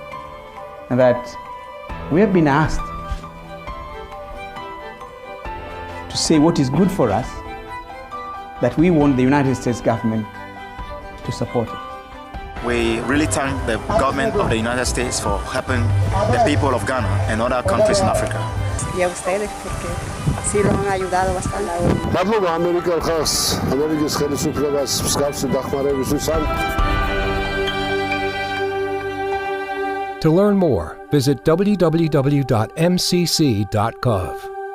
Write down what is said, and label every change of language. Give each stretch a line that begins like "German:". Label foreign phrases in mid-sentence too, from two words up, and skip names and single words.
English: That we have been asked to say what is good for us, that we want the United States government to support it. We really thank the government of the United States for helping the people of Ghana and other countries in Africa.
Spanish: Y a ustedes porque sí los han ayudado bastante.
Georgian: მადლობა ამერიკელ ხალხს, ამერიკის ხელისუფლებას მსგავსი დახმარებისთვის.
English: To learn more, visit www.mcc.gov.